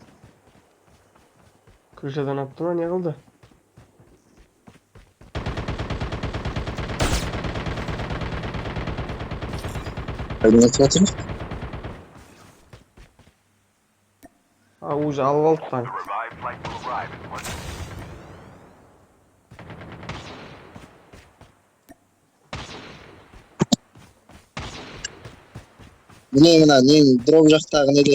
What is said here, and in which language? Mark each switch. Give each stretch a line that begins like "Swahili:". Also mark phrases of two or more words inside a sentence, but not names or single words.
Kazakh: Крышадан атты ма, не қылды? Қайдан атып жатыр? Уже алып алды танк.
English: Revived flight will arrive in 1 minute.
Kazakh: Мына дроп жақтағы неде.